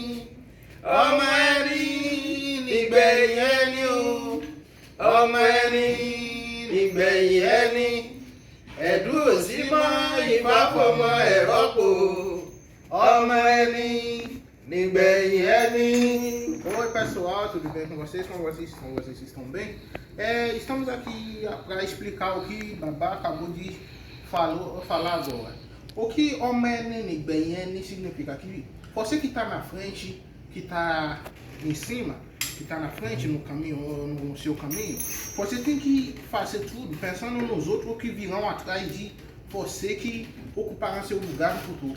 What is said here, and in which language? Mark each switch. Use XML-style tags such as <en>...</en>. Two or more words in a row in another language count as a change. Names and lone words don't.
<yo>ọmọ ẹni nígbẹ̀yìn ẹni o ọmọ ẹni nígbẹ̀yìn ẹni ẹ̀dùn òsì mọ́ ìfáfọmọ rẹ̀ rọ́pò ọmọ ẹni nígbẹ̀yìn ẹni.</yo> <pt>Oi pessoal, tudo bem com vocês? Como vocês estão bem? Estamos aqui para explicar o que Babá acabou de falar agora. O que homem nígbẹ̀yìn significa que você que está na frente, que está em cima, que está na frente no caminho, no seu caminho, você tem que fazer tudo pensando nos outros que virão atrás de você que ocuparão seu lugar no futuro.</pt>